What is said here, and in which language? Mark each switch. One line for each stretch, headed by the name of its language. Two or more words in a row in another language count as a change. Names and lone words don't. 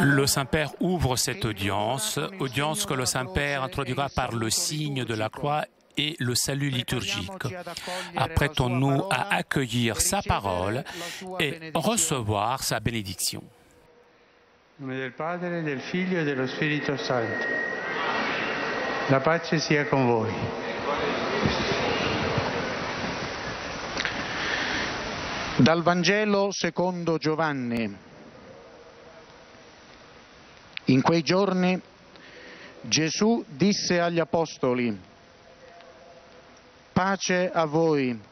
French: Le Saint-Père ouvre cette audience que le Saint-Père introduira par le signe de la croix et le salut liturgique. Apprêtons-nous à accueillir sa parole et recevoir sa bénédiction. Au nom
Italian: del Padre, del Figlio e dello Spirito Santo. La pace sia con voi. Dal Vangelo secondo Giovanni. In quei giorni Gesù disse agli Apostoli: pace a voi.